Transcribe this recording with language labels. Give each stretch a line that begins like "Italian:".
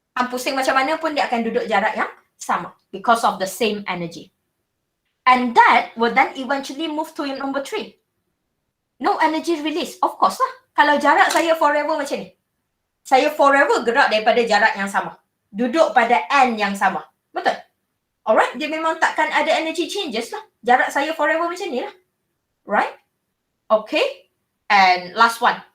Malay: Pusing macam mana pun dia akan duduk jarak yang sama.
English: Because of the same energy. And that will then eventually move to number 3. No energy release. Of course
Malay: lah. Kalau jarak saya forever macam ni. Saya forever gerak daripada jarak yang sama. Duduk pada N yang sama. Betul?
English: Alright?
Malay: Dia memang takkan ada energy changes lah. Jarak saya forever macam ni lah.
English: Right? Okay? And last one.